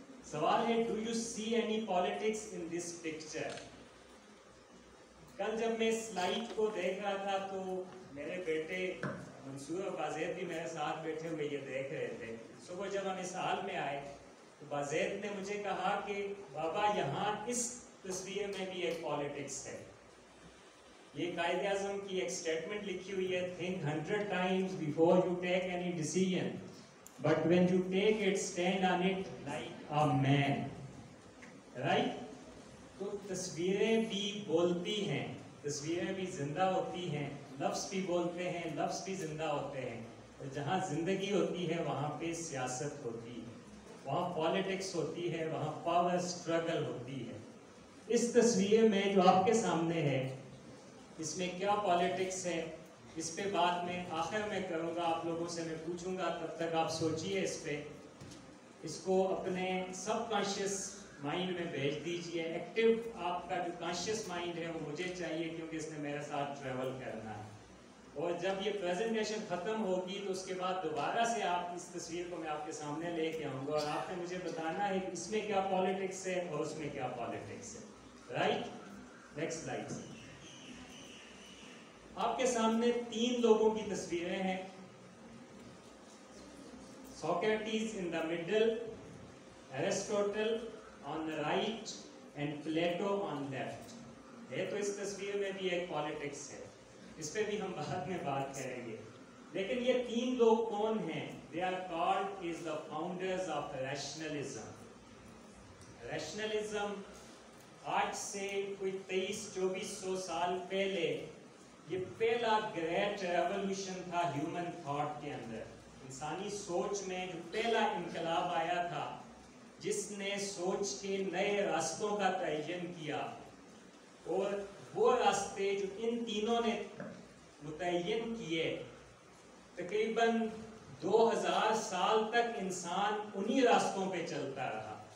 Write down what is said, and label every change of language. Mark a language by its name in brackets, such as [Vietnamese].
[Urdu] سوال ہے [English] Do you see any politics in this picture؟ [Urdu] کل جب میں سلائیڈ کو دیکھ رہا تھا تو میرے بیٹے منصور اور بازید بھی میرے ساتھ بیٹھے ہوئے یہ دیکھ رہے تھے. صبح جب ہم اس حال میں آئے تو بازید نے مجھے کہا کہ بابا یہاں اس تصویر میں بھی ایک پالیٹکس ہے. یہ قائد اعظم کی ایک سٹیٹمنٹ لکھی ہوئی ہے، [English] Think 100 times before you take any decision, but when you take it, stand on it like a man. Right? [Urdu] تو تصویریں بھی بولتی ہیں، تصویریں بھی زندہ ہوتی ہیں، لفظ بھی بولتے ہیں، لفظ بھی زندہ ہوتے ہیں. اور جہاں زندگی ہوتی ہے وہاں پہ سیاست ہوتی ہے، وہاں پالیٹکس ہوتی ہے، وہاں پاور سٹرگل ہوتی ہے. اس تصویر میں جو آپ کے سامنے ہے، اس میں کیا پالیٹکس ہے، اس پہ بعد میں آخر میں کروں گا، آپ لوگوں سے میں پوچھوں گا، تب تک آپ سوچئے اس پہ. اس کو اپنے سب کانشیس مائنڈ میں بھیج دیجئے. ایکٹیو آپ کا جو کانشیس مائنڈ ہے وہ مجھے چاہیے، کیونکہ اس نے میرے ساتھ ٹریول کرنا ہے. اور جب یہ پریزنٹیشن ختم ہوگی تو اس کے بعد دوبارہ سے آپ اس تصویر کو میں آپ کے سامنے لے کے آؤں گا، اور آپ نے مجھے بتانا ہے کہ اس میں کیا پالیٹکس ہے اور اس میں کیا پالیٹکس ہے. [English] Right? Next slide. [Urdu] آپ کے سامنے 3 لوگوں کی تصویریں ہیں. [English] Socrates in the middle, Aristotle on the right and Plato on left. [Urdu] ہے تو اس تصویر میں بھی ایک پالیٹکس ہے، اس پہ بھی ہم بعد میں بات کریں گے. لیکن یہ 3 لوگ کون ہیں؟ [English] They are called as the founders of rationalism. [Urdu] Rationalism آج سے کوئی 2300-2400 سال پہلے یہ پہلا [English] great revolution [Urdu] تھا [English] human thought [Urdu] کے اندر. انسانی سوچ میں جو پہلا انقلاب آیا تھا، جس نے سوچ کے نئے راستوں کا تعین کیا، اور وہ راستے جو ان تینوں نے متعین کیے، تقریباً 2000 سال تک انسان انہی راستوں پہ چلتا رہا.